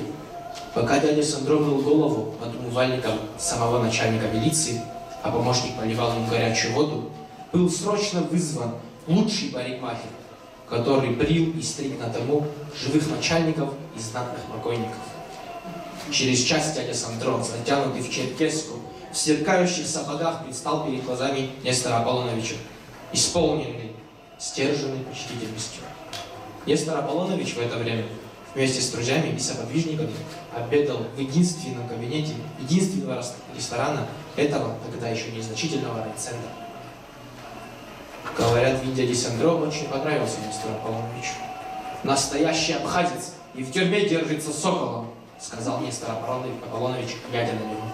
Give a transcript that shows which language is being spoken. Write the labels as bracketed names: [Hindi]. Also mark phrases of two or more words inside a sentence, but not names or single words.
[Russian] Пока дядя Сандро мыл голову под умывальником самого начальника милиции, а помощник поливал ему горячую воду, был срочно вызван лучший парикмахер, который брил и стриг на дому живых начальников и знатных покойников. Через час дядя Сандро, затянутый в черкеску, в сверкающих сапогах, предстал перед глазами Нестора Аполлоновича, исполненный стерженной почтительностью. Нестор Аполлонович в это время вместе с друзьями и соподвижниками обедал в единственном кабинете единственного ресторана этого тогда еще незначительного райцентра. Говорят, вид дяди Сандро очень понравился Нестору Аполлоновичу. «Настоящий абхазец и в тюрьме держится соколом», сказал Нестор Аполлонович, глядя на него.